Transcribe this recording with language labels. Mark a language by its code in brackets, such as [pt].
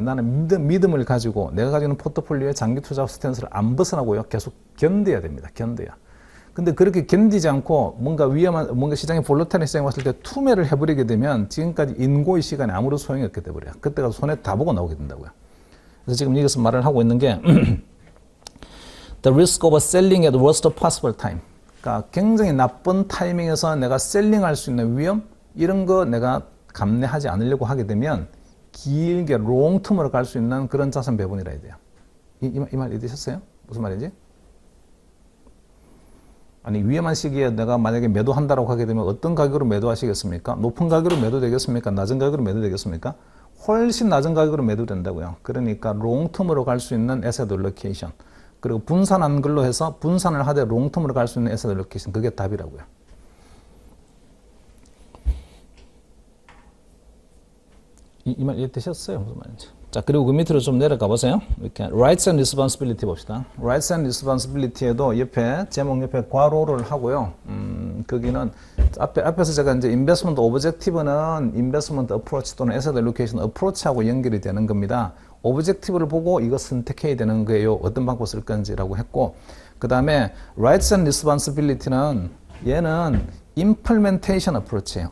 [ko] 나는 믿음을 가지고 내가 가지고 있는 포트폴리오의 장기 투자 스탠스를 안 벗어나고요. 계속 견뎌야 됩니다. 견뎌야. 근데 그렇게 견디지 않고 뭔가 시장에 볼러타일한 시장이 왔을 때 투매를 해버리게 되면 지금까지 인고의 시간에 아무런 소용이 없게 돼버려요. 그때가 손에 다 보고 나오게 된다고요. 그래서 지금 여기서 말을 하고 있는 게 [en] The risk of selling at worst possible time. [ko] 그러니까 굉장히 나쁜 타이밍에서 내가 셀링할 수 있는 위험 이런 거 내가 감내하지 않으려고 하게 되면 길게 롱텀으로 갈 수 있는 그런 자산 배분이라 해야 돼요. 이 말 이해되셨어요? 무슨 말이지? 아니 위험한 시기에 내가 만약에 매도한다고 하게 되면 어떤 가격으로 매도하시겠습니까? 높은 가격으로 매도되겠습니까? 낮은 가격으로 매도되겠습니까? 훨씬 낮은 가격으로 매도된다고요. 그러니까 롱텀으로 갈 수 있는 에셋 알로케이션 그리고 분산한 걸로 해서 분산을 하되 롱텀으로 갈 수 있는 에셋 알로케이션 그게 답이라고요. 이 말 이해되셨어요? 무슨 말인지. 자, 그리고 그 밑으로 좀 내려가 보세요. 이렇게 Rights and Responsibility 봅시다. Rights and Responsibility에도 옆에 제목 옆에 괄호를 하고요. 거기는 앞에서 제가 이제 Investment Objective는 Investment Approach 또는 Asset Allocation Approach하고 연결이 되는 겁니다. Objective를 보고 이거 선택해야 되는 거예요. 어떤 방법 쓸 건지라고 했고, 그 다음에 Rights and Responsibility는 얘는 Implementation Approach예요.